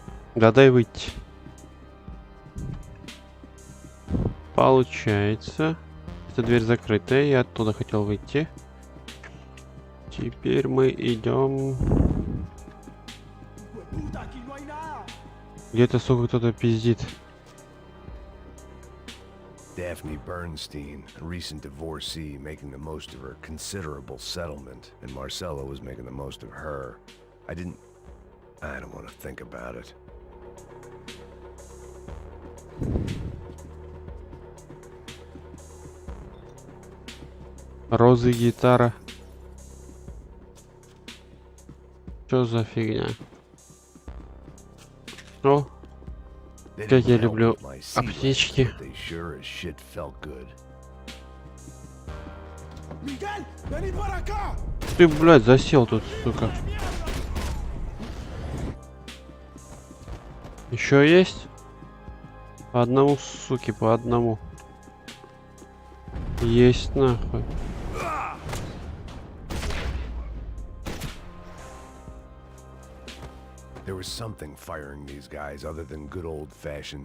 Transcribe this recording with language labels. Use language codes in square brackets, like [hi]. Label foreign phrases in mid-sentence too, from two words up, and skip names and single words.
[ru] Да дай выйти. Получается. Эта дверь закрытая. Я оттуда хотел выйти. Теперь мы идем. [es] Puta, aquí no hay nada. [ru] Где-то, сука, кто-то пиздит. [en] Daphne Bernstein, a recent divorcee, making the most of her considerable settlement, and Marcella was making the most of her. I don't want to think about it. [ru] Розы, гитара. Что за фигня? О, [en] They [ru] как я [en] didn't help [ru] люблю [en] with my sea legs, [ru] аптечки. [en] but they sure as shit felt good. [es] Miguel, vení para acá. [ru] Ты, блядь, засел тут, сука. Еще есть? По одному, суки, по одному. Есть нахуй. [en] There was something firing these guys other than good old-fashioned.